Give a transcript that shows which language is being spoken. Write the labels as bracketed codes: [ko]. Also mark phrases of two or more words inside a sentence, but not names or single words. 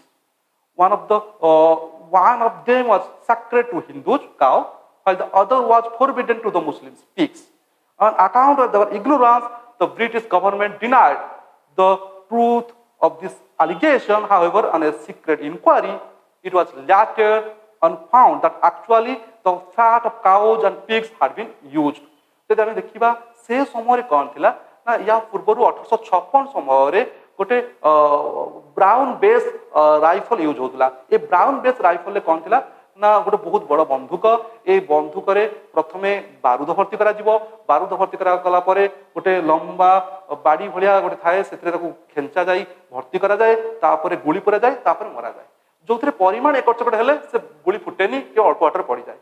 [en] One of them was sacred to Hindus, cow, while the other was forbidden to the Muslims, pigs. On account of their ignorance, the British government denied the truth of this allegation. However, on a secret inquiry, it was later found that actually the fat of cows and pigs had been used. [or] ଯଦି ଆମେ ଦେଖିବା ସେ ସମୟରେ କ'ଣ ଥିଲା ନା ୟା ପୂର୍ବରୁ 1856 ସମୟରେ ଗୋଟେ ବ୍ରାଉନ୍ ବେସ୍ ରାଇଫଲ ୟୁଜ୍ ହେଉଥିଲା। ଏ ବ୍ରାଉନ୍ ବେସ୍ ରାଇଫଲରେ କ'ଣ ଥିଲା ନା ଗୋଟେ ବହୁତ ବଡ଼ ବନ୍ଧୁକ, ଏଇ ବନ୍ଧୁକରେ ପ୍ରଥମେ ବାରୁଦ ଭର୍ତ୍ତି କରାଯିବ, ବାରୁଦ ଭର୍ତ୍ତି କରାଗଲା ପରେ ଗୋଟେ ଲମ୍ବା ବାଡ଼ି ଭଳିଆ ଗୋଟେ ଥାଏ, ସେଥିରେ ତାକୁ ଖେଞ୍ଚା ଯାଇ ଭର୍ତ୍ତି କରାଯାଏ, ତାପରେ ଗୁଳି ପୁରାଯାଏ, ତାପରେ ମରାଯାଏ, ଯେଉଁଥିରେ ପରିମାଣ ଏକର ସେକର ହେଲେ ସେ ଗୁଳି ଫୁଟେନି କି ଅଳ୍ପ ବାଟରେ ପଡ଼ିଯାଏ।